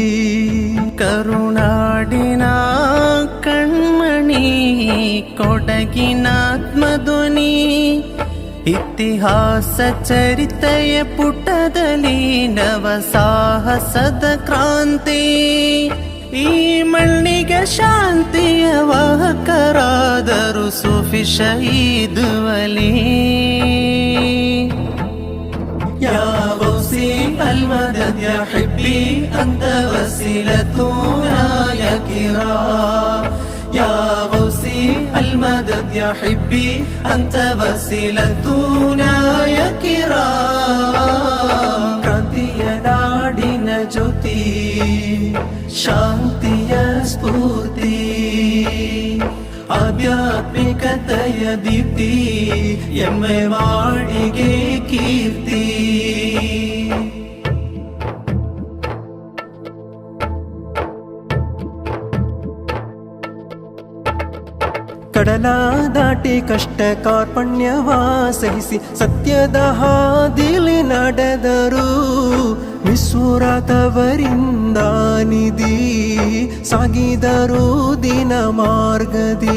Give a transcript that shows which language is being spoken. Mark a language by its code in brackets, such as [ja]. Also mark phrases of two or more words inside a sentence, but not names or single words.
[kn] ಕರುನಾಡಿನ ಕಣ್ಮಣಿ ಕೊಡಗಿನಾತ್ಮಧ್ವನಿ ಇತಿಹಾಸ ಚರಿತೆಯ ಪುಟದಲ್ಲಿ ನವ ಸಾಹಸದ ಕ್ರಾಂತಿ ಈ ಮಣ್ಣಿಗೆ ಶಾಂತಿಯ ವಾಹಕರಾದರು ಸೂಫಿ ಶಹೀದ್ ವಲಿ [ar] يا غوثي المدد يا حبي أنت وسيلتنا يا كرام يا غوثي المدد يا حبي أنت وسيلتنا يا [kn] كرام ಕ್ರಾಂತಿಯ ನಾಡಿನ ಜ್ಯೋತಿ ಶಾಂತಿಯ ಸ್ಫೂರ್ತಿ ಆಧ್ಯಾತ್ಮಿಕತೆಯ ದೀಪ್ತಿ ಎಮ್ಮೆ ಮಾಡಿಗೆ ಕೀರ್ತಿ ಕಡಲ ದಾಟಿ ಕಷ್ಟ ಕಾರ್ಪಣ್ಯವ ಸಹಿಸಿ ಸತ್ಯದ ಹಾದಿಲಿ ನಡೆದರು ವಿಸ್ಫುರತವರಿಂದ ನಿಧಿ ಸಾಗಿದರು ದಿನ ಮಾರ್ಗದಿ